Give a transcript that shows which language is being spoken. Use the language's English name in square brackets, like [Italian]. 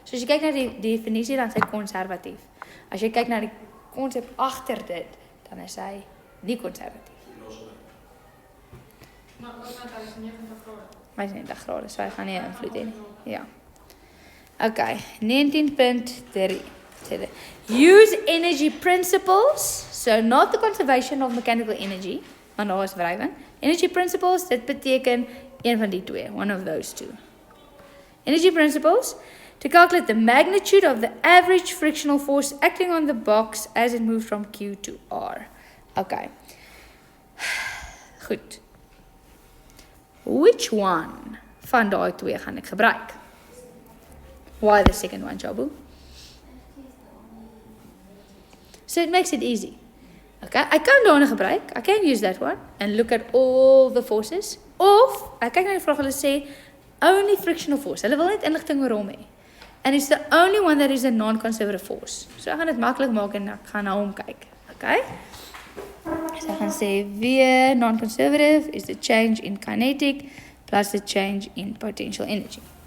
[Afrikaans] So as jy kyk na die definisie, dan is hy konservatief. As jy kyk na die konsep agter dit, dan is hy nie konservatief. Maar wat dan hy is 90 grade. Hy is 90 grade, so hy gaan nie invloed hê nie. Ja. Okay, 19.3. [English] Use energy principles, so not the conservation of mechanical energy, [Afrikaans] want daar is wrywing. Energy principles, dit beteken een van die twee, [English] one of those two. Energy principles, to calculate the magnitude of the average frictional force acting on the box as it moves from Q to R. [Afrikaans] Okay. Goed. [English] Which one [Afrikaans] van daai twee gaan ek gebruik? [English] Why the second one, Jabu? So it makes it easy. Okay, I [Afrikaans] kan daarna gebruik. [English] I can use that one and look at all the forces. [Afrikaans] Of, ek kyk na die vraag, hulle sê [English] only frictional force. [Afrikaans] Hulle wil net inligting oor hom hê. [English] And it's the only one that is a non-conservative force. [Afrikaans] So ek gaan dit maklik maak en ek gaan na hom kyk. Okay? So ek gaan sê V non-conservative [English] is the change in kinetic plus the change in potential energy.